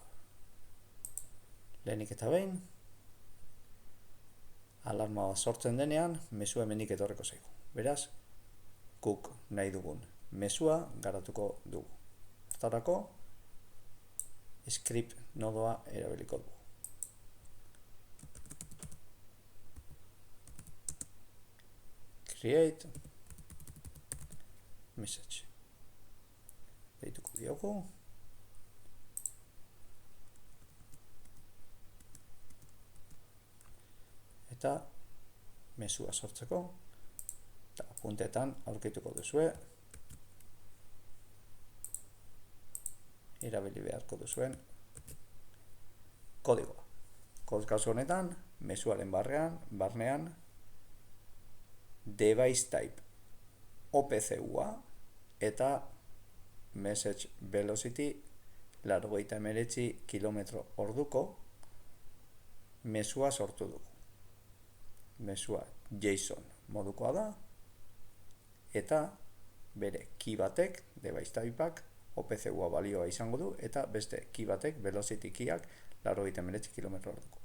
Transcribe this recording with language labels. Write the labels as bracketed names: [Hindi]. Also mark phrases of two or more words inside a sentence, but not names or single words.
[Basque] Lehenik eta behin, alarma sortzen denean, mezu hemenik etorreko zaigu. Beraz, guk nahi dugun mezua garatuko dugu. Hortarako, script nodoa erabiliko dugu. [English] Create message. [Basque] Deituko diogu. Eta mezua sortzeko eta puntetan aurkituko duzue erabili beharko duzuen kodigoa. Kasu honetan, mezuaren barnean [English] device type [Basque] OPCUA eta [English] message velocity [Basque] 89 km/orduko mezua sortu dugu. Mezua JSON modukoa da eta bere key batek, device typeak, OPCUA balioa izango du eta beste key batek, velocity keyak 89 km/orduko.